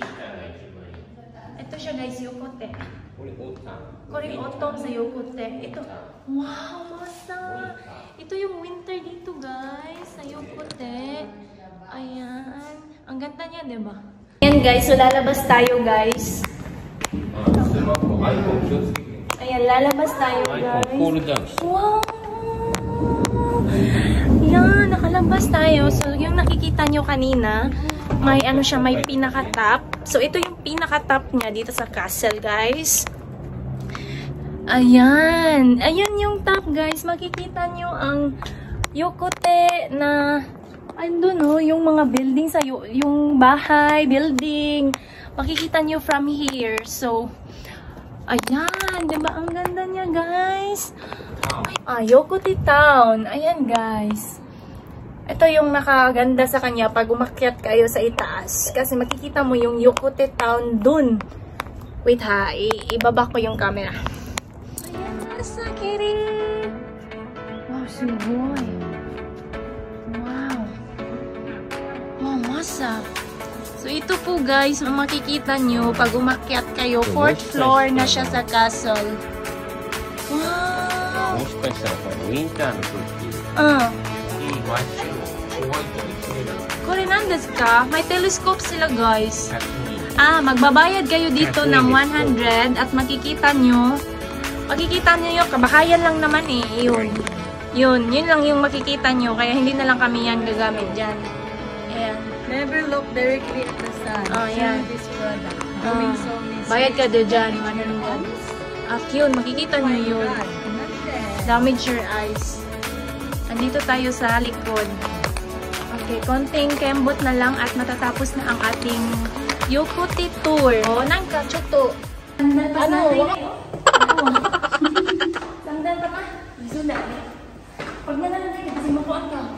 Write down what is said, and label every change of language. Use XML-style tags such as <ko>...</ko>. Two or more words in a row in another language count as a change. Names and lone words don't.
<tl>Ito siya guys, Fukute.</tl> <ja>Kore autumn</ja> <tl>sa Fukute. Ito. Wow, masa. Ito yung winter dito guys, sa Fukute. Ayan. Ang ganda niya, diba? Ayan guys, so lalabas tayo guys. lalabas tayo,</tl> <ja>はい、</ja> <tl>guys.</tl> <ja>コールダウンして。</ja> <tl>Wow! Yan, nakalabas tayo. So, yung nakikita nyo kanina, may ano siya, may pinaka-top. So, ito yung pinaka-top niya dito sa castle, guys. Ayan. Ayan yung top, guys. Makikita nyo ang</tl> <en>Yokote na,</en> <tl>andun no, yung mga building sa yung bahay, building. Makikita nyo from here. So, ayan. Diba? Ang ganda niya, guys.</tl> <en>Yokote Town.</en> <tl>Ayan, guys. Ito yung nakaganda sa kanya pag umakyat kayo sa itaas. Kasi makikita mo yung</tl> <en>Yokote Town</en> <tl>dun. Wait ha, ibaba ko yung camera. Ayan, nasa kirin. Wow, sugoy. Wow. Wow, masa. So, ito po guys, makikita nyo pag umakyat kayo, 4th floor na siya sa castle. Wow.</tl> <ja>もしかしたらこれウィンターの時、いい真っ白、ホワイトで綺麗なの。これ何ですか?</ja> <tl>May telescope sila guys. 100 Magbabayad kayo dito ng 100 at makikita nyo yung kabahayan lang naman eh. Yun lang yung makikita nyo. Kaya hindi na lang kami yan gagamit dyan. Ayan.</tl> <en>Never look directly at the sun. Yan. This product. Doing so many.</en> <tl>Bayad ka doon dyan. 100. At yun, makikita nyo yun.</tl> <en>Damage your eyes.</en> <tl>Andito tayo sa likod. Okay, konting kembot na lang at matatapos na ang ating Yokote tour.</tl> <ja>Nangka, choto.</ja> <tl>Ano? Sandal pa ka? Sandal. Pag nalalagay ka, kasi makuan ka.</tl>